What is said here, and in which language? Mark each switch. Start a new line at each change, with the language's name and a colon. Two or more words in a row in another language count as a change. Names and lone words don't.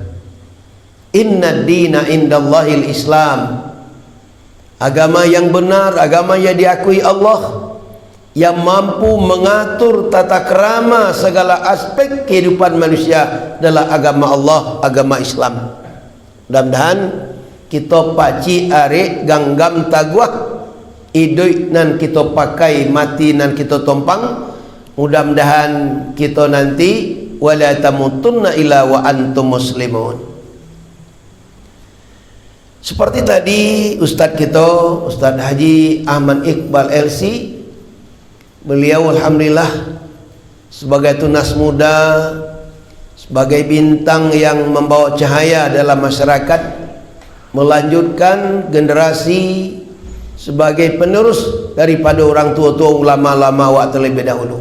Arabic: إن الدين عند الله الإسلام,
Indonesian: agama yang benar, agama yang diakui Allah, yang mampu mengatur tata krama segala aspek kehidupan manusia adalah agama Allah, agama Islam.
Minangkabau: Mudah-mudahan kita paci arek ganggam taguah idoi nan kita pakai mati nan kita tompang.
Indonesian: Mudah-mudahan kita nanti
Arabic: ولا تموتن إلا وأنتم مسلمون.
Indonesian: Seperti tadi Ustadz kita, Ustadz Haji Ahmad Iqbal LC, beliau alhamdulillah sebagai tunas muda, sebagai bintang yang membawa cahaya dalam masyarakat, melanjutkan generasi sebagai penerus daripada orang tua-tua ulama-ulama waktu lebih dahulu.